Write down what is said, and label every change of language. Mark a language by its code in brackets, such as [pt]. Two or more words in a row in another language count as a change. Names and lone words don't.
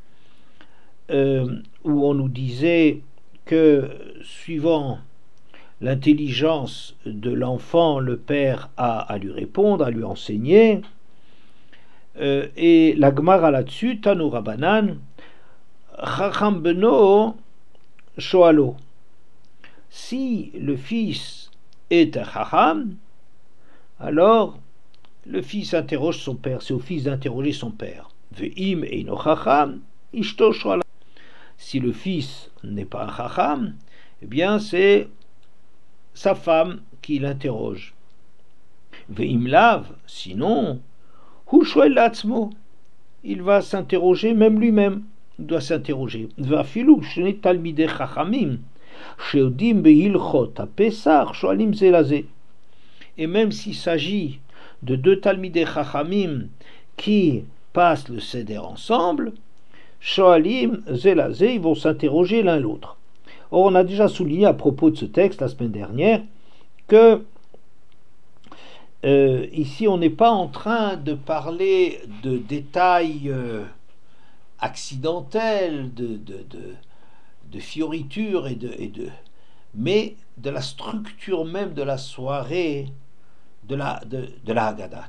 [fr] où on nous disait que suivant l'intelligence de l'enfant, le père a à lui répondre, à lui enseigner, et la Gemara là-dessus, [he] תנו רבנן, חכם בנו שואלו. [fr] Si le fils est un chacham, alors le fils interroge son père, c'est au fils d'interroger son père. [he] ואם אינו חכם, אשתו שואלה. [fr] Si le fils n'est pas un chacham, eh bien c'est sa femme qui l'interroge. [he] ואם לאו, sinon, הוא שואל לעצמו, [fr] il va s'interroger même lui-même. Il doit s'interroger. [he] ואפילו שני תלמידי חכמים שיודעים בהלכות הפסח שואלים זה לזה. [fr] Et même s'il s'agit de deux [he] תלמידי חכמים [fr] qui passent le seder ensemble, [he] שואלים זה לזה, [fr] ils vont s'interroger l'un l'autre. Or, on a déjà souligné à propos de ce texte la semaine dernière que ici on n'est pas en train de parler de détails accidentels, de fioritures mais de la structure même de la soirée de la Haggadah.